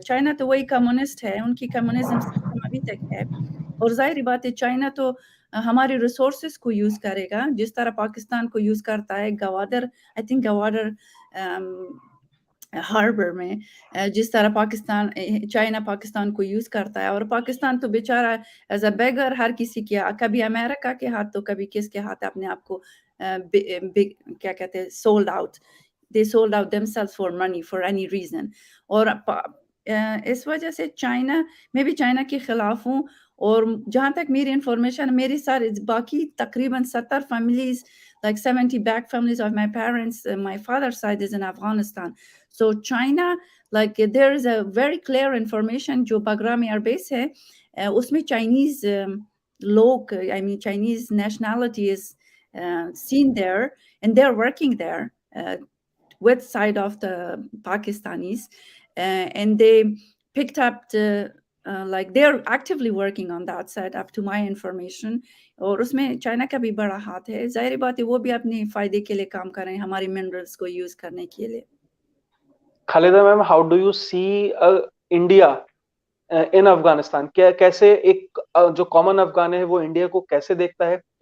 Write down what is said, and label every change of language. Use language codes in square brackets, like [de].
[hi] China तो वही communist है, उनकी कम्युनिज्म सिस्टम अभी तक है, और जाहिर बात है चाइना तो हमारे रिसोर्सेज को यूज करेगा जिस तरह पाकिस्तान को यूज करता है Gwadar, [en] I think [hi] Gwadar harbour में, जिस तरह पाकिस्तान चाइना पाकिस्तान को यूज करता है, और पाकिस्तान तो बेचारा [en] as a beggar [hi] हर किसी के, कभी अमेरिका के हाथ तो कभी किसके हाथ अपने आप को क्या कहते हैं [en] Sold out, they sold out themselves for money for any reason। [hi] और इस वजह से चाइना, मैं भी चाइना के खिलाफ हूँ, और जहाँ तक मेरी इंफॉर्मेशन, मेरी सारी बाकी तकरीबन 70 families, [en] like 70 back families of my parents, my father's side is in Afghanistan। So China, like there is a very clear information जो Bagram Air Base [hi] है, उसमें [en] Chinese लोग, I mean Chinese nationality is seen there, and they're working there with side of the Pakistanis, and they picked up like they're actively working on that side up to my information। [hi] और उसमें China का भी बड़ा हाथ है, जाहिर बात है वो भी अपने फायदे के लिए काम कर रहे हैं हमारे मिनरल्स को यूज करने के लिए। [en] Khalida ma'am, how do you see India in Afghanistan? [hi] कैसे एक जो कॉमन अफगान है वो इंडिया को कैसे देखता है?